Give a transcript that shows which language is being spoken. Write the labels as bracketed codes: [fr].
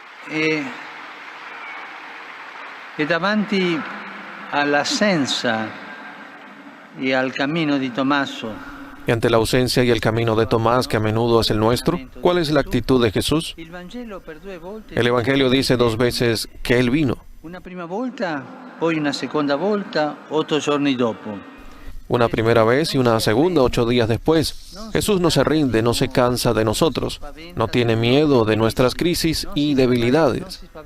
[it] E davanti all'assenza e al cammino di Tommaso, [es] Y ante la ausencia y el camino de Tomás, que a menudo es el nuestro, ¿cuál es la actitud de Jesús? El Evangelio dice 2 veces que Él vino. [it] Una prima volta, poi una seconda volta, 8 giorni dopo. [es] Una primera vez y una segunda 8 días después. Jesús no se rinde, no se cansa de nosotros, no tiene miedo de nuestras crisis y debilidades.